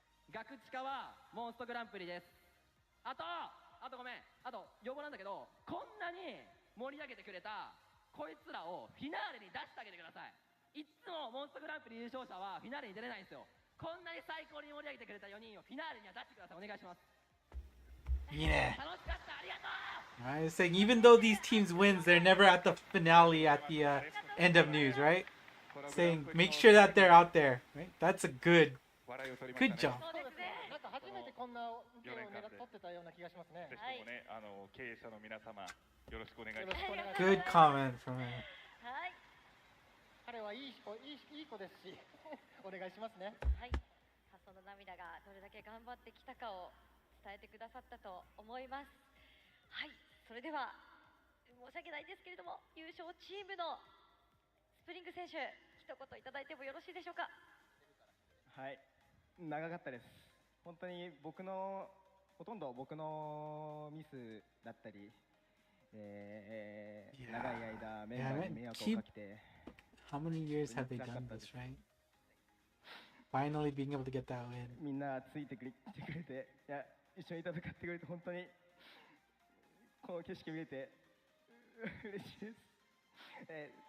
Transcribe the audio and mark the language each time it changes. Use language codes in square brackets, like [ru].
[ja] ガクチカはモンストグランプリです。あとごめん、要望なんだけど、こんなに盛り上げてくれたこいつらをフィナーレに出してあげてください。いっつもモンストグランプリ優勝者はフィナーレに出れないんですよ。こんなに最高に盛り上げてくれた4人をフィナーレには出してください。お願いします。いいね。楽しかった、ありがとう。 [en] I was saying, even though these teams wins, they're never at the finale at the end of news, right? Saying, make sure that they're out there, right? That's a good job. [ja] そうですね。なんか初めてこんな受けを狙っ取ってたような気がしますね。ぜひともね、経営者の皆様、よろしくお願いします。 [en] Good comment from him. [ja] はい。彼はいい子ですし、お願いしますね。はい。さあ、その涙がどれだけ頑張ってきたかを伝えてくださったと思います。はい。それでは申し訳ないんですけれども、優勝チームのスプリング選手、一言いただいてもよろしいでしょうか。はい、長かったです。本当にほとんど僕のミスだったり、長い間メンバーに迷惑をかけて。 [en] How many years have they done this, right? Finally being able to get that win. [ja] みんなついてくれて、いや一緒に戦ってくれて本当にこの景色見れて嬉しいです。